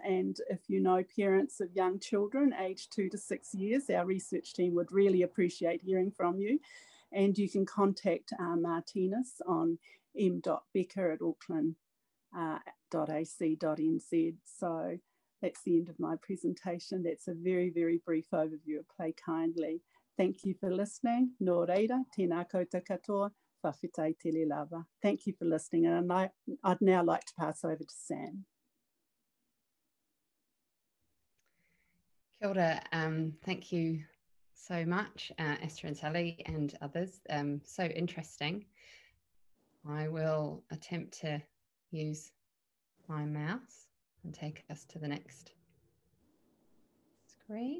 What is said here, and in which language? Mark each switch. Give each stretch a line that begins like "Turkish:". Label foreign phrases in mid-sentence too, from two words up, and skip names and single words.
English: And if you know parents of young children aged 2 to 6 years, our research team would really appreciate hearing from you. And you can contact Martinez on m.becker@auckland.ac.nz. So that's the end of my presentation. That's a very, very brief overview of Play Kindly. Thank you for listening.
Māori: Nō reira, tēnā koutou katoa,
Samoan: whawhitai tele lava.
English: Thank you for listening. And I'd now like to pass over to Sam.
Māori: Kia ora.
English: Thank you so much, Esther and Sally and others. So interesting. I will attempt to use my mouse and take us to the next screen.